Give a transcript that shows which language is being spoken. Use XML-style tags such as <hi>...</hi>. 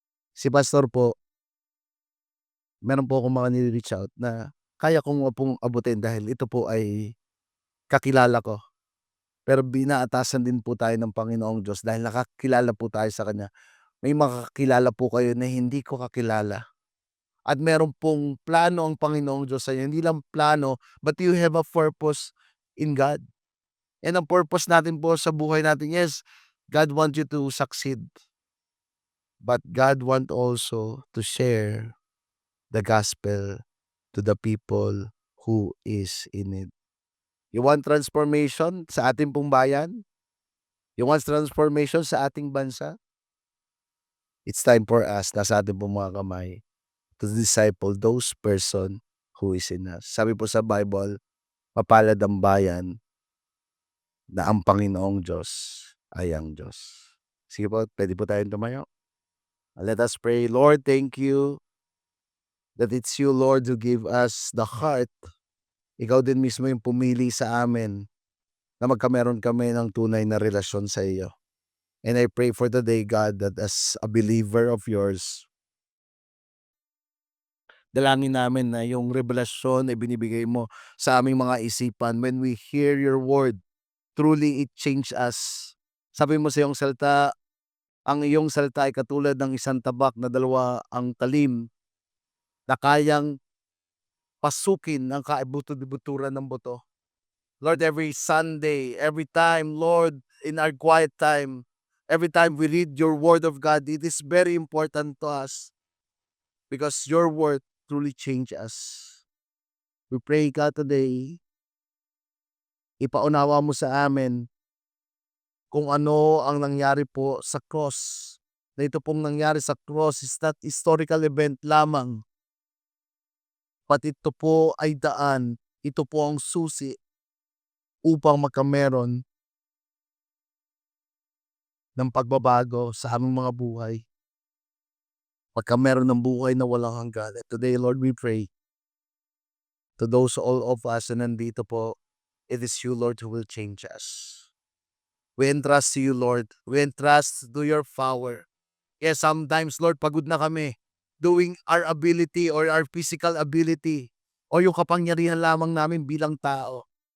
<tl>Si pastor po, meron po akong mga nire-reach out na kaya ko nga pong abutin dahil ito po ay kakilala ko. Pero binaatasan din po tayo ng Panginoong Diyos dahil nakakilala po tayo sa Kanya. May makakakilala po kayo na hindi ko kakilala. At meron pong plano ang Panginoong Diyos sa inyo. Hindi lang plano,</tl> <en>but you have a purpose in God. And</en> <tl>ang purpose natin po sa buhay natin,</tl> <en>yes, God wants you to succeed. But God want also to share the gospel to the people who is in it. You want transformation</en> <tl>sa ating pong bayan?</tl> <en>You want transformation</en> <tl>sa ating bansa?</tl> <en>It's time for us,</en> <tl>nasa ating pong mga kamay,</tl> <en>to disciple those person who is in us.</en> <tl>Sabi po sa Bible, mapalad ang bayan na ang Panginoong Diyos ay ang Diyos. Sige po, pwede po tayong tumayo.</tl> <en>Let us pray. Lord, thank you that it's you, Lord, who give us the heart.</en> <tl>Ikaw din mismo yung pumili sa amin na magkameron kami ng tunay na relasyon sa iyo.</tl> <en>And I pray for today, God, that as a believer of yours,</en> <tl>dalangin namin na yung revelasyon ay binibigay mo sa aming mga isipan.</tl> <en>When we hear your word, truly it change us.</en> <tl>Sabi mo sa iyong salita, ang iyong salita ay katulad ng isang tabak na dalawa ang talim na kayang pasukin ang kaibuto-buturan ng buto.</tl> <en>Lord, every Sunday, every time, Lord, in our quiet time, every time we read your word of God, it is very important to us because your word truly change us. We pray God today,</en> <tl>ipaunawa mo sa amin kung ano ang nangyari po sa cross. Na ito pong nangyari sa cross</tl> <en>is not historical event</en> <tl>lamang, but ito po ay daan, ito po ang susi upang magkameron ng pagbabago sa aming mga buhay. Pagkameron ng buhay na walang hanggan.</tl> <en>And today, Lord, we pray to those all of us</en> <tl>na nandito po,</tl> <en>it is you, Lord, who will change us. We entrust to you, Lord. We entrust to your power. Yes, sometimes,</en> <tl>Lord, pagod na kami</tl> <en>doing our ability or our physical ability</en> <tl>o yung kapangyarihan lamang namin bilang tao.</tl>